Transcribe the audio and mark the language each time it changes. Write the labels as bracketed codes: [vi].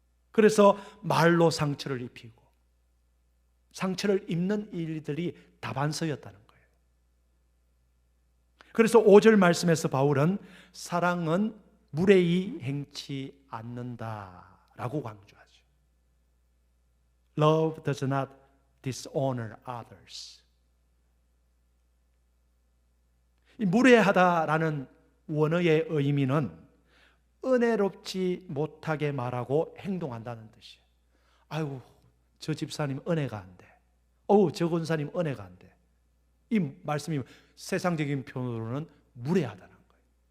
[ko] 그래서 말로 상처를 입히고 상처를 입는 일들이 다반서였다는 거예요. 그래서 5절 말씀에서 바울은 사랑은 무례히 행치 않는다라고 강조하죠. [en] Love does not dishonor others. [ko] 이 무례하다라는 원어의 의미는 은혜롭지 못하게 말하고 행동한다는 뜻이에요. 아이고, 저 집사님 은혜가 안 돼. 저 권사님 은혜가 안 돼. 이 말씀이 세상적인 표현으로는 무례하다는 거예요.